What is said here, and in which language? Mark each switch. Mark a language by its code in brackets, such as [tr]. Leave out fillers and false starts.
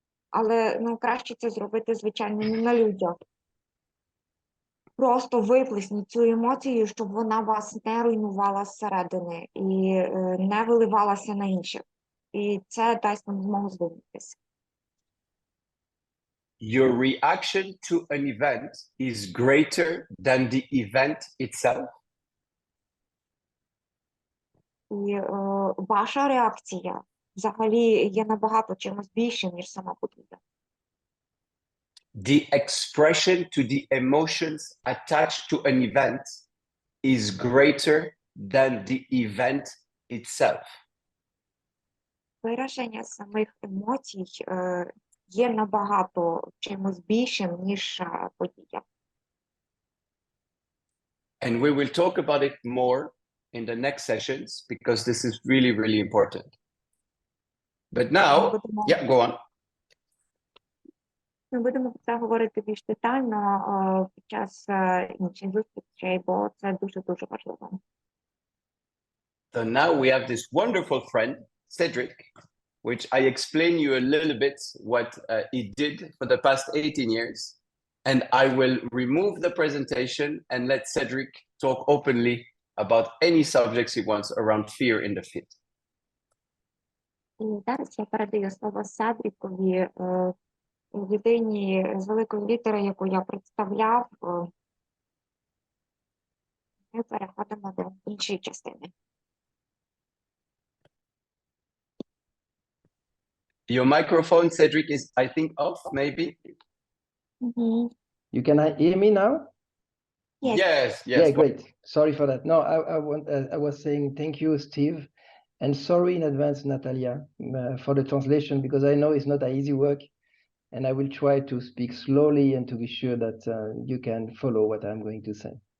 [uk] Але краще це зробити, звичайно, не на людях. Просто виплесніть цю емоцію, щоб вона вас не руйнувала зсередини і не виливалася на інших. І це дасть нам змогу звільнитися. [en] Your reaction to an event is greater than the event itself. [uk] І ваша реакція взагалі є набагато чимось більшим, ніж сама подія. [en] The expression to the emotions attached to an event is greater than the event itself. [uk] Вираження самих емоцій є набагато чимось більшим, ніж подія. [en] And we will talk about it more in the next sessions because this is really, really important. But now, yeah, go on. [uk] Ми будемо про це говорити більш детально під час інших зустрічей, бо це дуже-дуже важливо. [en] So now we have this wonderful friend, Cedric, which I explain you a little bit what he did for the past 18 years. And I will remove the presentation and let Cedric talk openly about any subjects he wants around fear in the fit. [uk] І зараз я передаю слово Седрікові, людині з великої літери, яку я представляв. Ми переходимо до іншої частини. [en] Your microphone, Cedric, is, I think, off, maybe? Mm-hmm. You can hear me now? Yes. Yes, yes. Yeah, great. Sorry for that. No, I was saying thank you, Steve, and sorry in advance, Natalia, for the translation, because I know it's not an easy work, and I will try to speak slowly and to be sure that you can follow what I'm going to say.